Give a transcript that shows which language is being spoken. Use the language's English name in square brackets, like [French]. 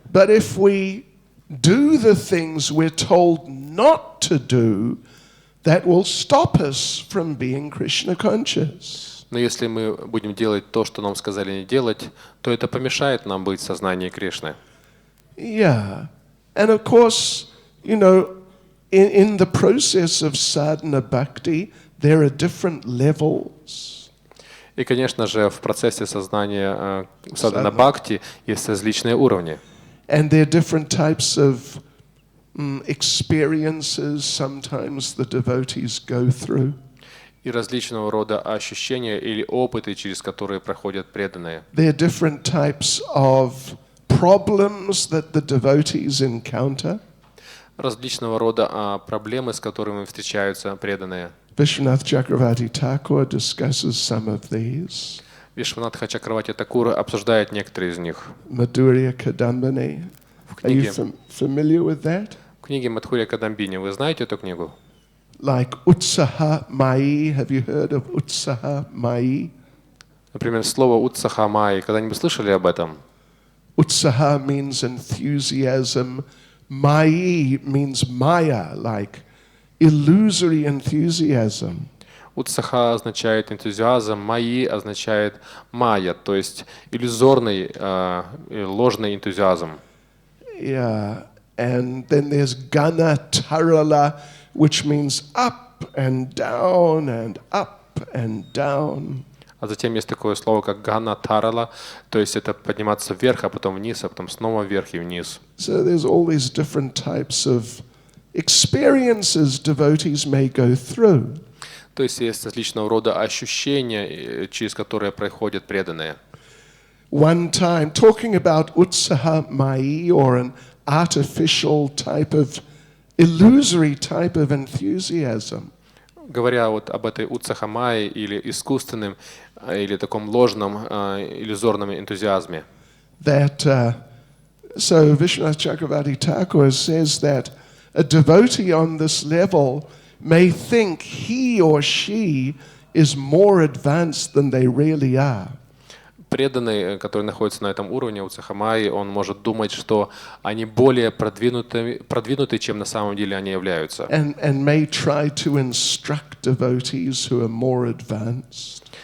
[English] But if we do the things we're told not to do, that will stop us from being Krishna conscious. [Russian] Но если мы будем делать то, что нам сказали не делать, то это помешает нам быть в сознании Кришны. [English] Yeah. And of course, you know, in the process of sadhana bhakti, there are different levels. [Russian] И, конечно же, в процессе сознания садхана бхакти есть различные уровни. [English] And there are different types of experiences sometimes the devotees go through. [Russian] И различного рода ощущения или опыты, через которые проходят преданные. [English] There are different types of problems that the devotees encounter. [Russian] Различного рода проблемы, с которыми встречаются преданные. [English] Vishwanath Chakravarti Thakur discusses some of these. [Russian] Вишванатха Чакраварти Такур обсуждает некоторые из них. [English] Madhurya Kadambini. Are you familiar with that? [Russian] В книге Мадхурья Кадамбини. Вы знаете эту книгу? [English] Like Utsaha Mai. Have you heard of Utsaha Mai? [Russian] Например, слово Утсаха Майи. Когда-нибудь слышали об этом? [English] Utsaha means enthusiasm. Mai means Maya, like illusory enthusiasm. [Russian] Утсаха означает энтузиазм, Майи означает майя, то есть иллюзорный, ложный энтузиазм. [English] Yeah, and then there's Gana Tarala, which means up and down and up and down. [Russian] А затем есть такое слово, как Гана Тарала, то есть это подниматься вверх, а потом вниз, а потом снова вверх и вниз. [English] So there's all these different types of experiences devotees may go through. [Russian] То есть есть различного рода ощущения, через которые проходят преданные. [English] one time, talking about utsaha mai, or an artificial type of, illusory type of enthusiasm. [Russian] Говоря вот об этой утсахамае или искусственном, или таком ложном, иллюзорном энтузиазме. [English] That, so Vishwanath Chakravarti Thakur says that a devotee on this level may think he or she is more advanced than they really are. [Russian] Преданный, который находится на этом уровне утсахамаи, он может думать, что они более продвинуты, чем на самом деле они являются. [English] And may try to instruct devotees who are more advanced.